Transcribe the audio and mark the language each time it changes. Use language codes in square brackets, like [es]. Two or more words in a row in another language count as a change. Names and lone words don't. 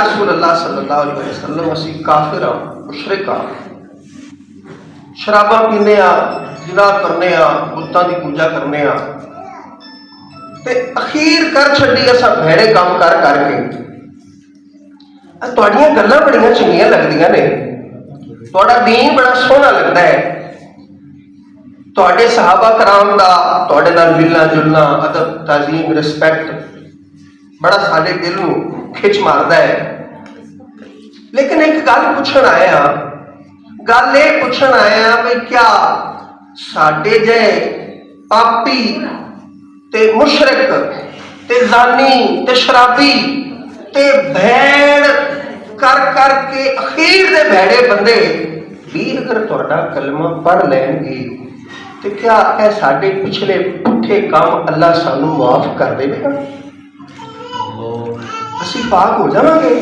[pa] رسول اللہ [ar] صلی اللہ علیہ وآلہ وسلم [pa] اسی کافر ہاں، مشرک ہاں، شراباں پینے ہاں، زنا کرنے ہاں، بتاں دی پوجا کرنے ہاں، تے اخیر کر چھڈی اساں بھڑے کام کر کر کے، تہاڈیاں گلاں بڑیاں چنگیاں لگدیاں نے، تہاڈا دین بڑا سوہنا لگدا ہے، تہاڈے صحابہ کرام دا تہاڈے نال ملنا جلنا، ادب تعظیم رسپیکٹ بڑا سارے دل نو کھچ ماردا ہے، لیکن ایک گل پوچھن آیا، گل یہ پوچھن آیا بھئی کیا ساڈے جے پاپی تے مشرک تے زانی تے شرابی تے بھیڑ کر کر کے اخیر دے بھیڑے بندے بھی اگر تہاڈا کلمہ پڑھ لین گے تے کیا اے ساڈے پچھلے پٹھے کام اللہ سانو معاف کر دے گا، اسی پاک ہو جاواں گے؟